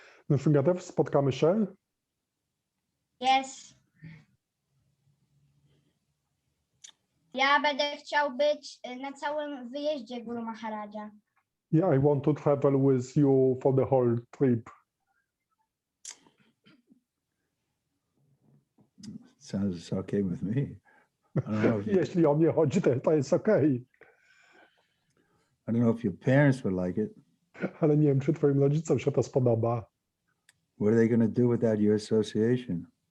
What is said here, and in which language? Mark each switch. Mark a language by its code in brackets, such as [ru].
[pl] Nrsingadev, spotkamy się? [en] Yes. [pl] Ja będę chciał być na całym wyjeździe Guru Maharaja. [en] Yeah, I want to travel with you for the whole trip. Sounds okay with me. I don't know if you, [pl] Jeśli o mnie chodzi, to jest okej. [en] I don't know if your parents would like it. [pl] Ale nie wiem, czy twoim rodzicom się to spodoba. [en] What are they going to do without your association?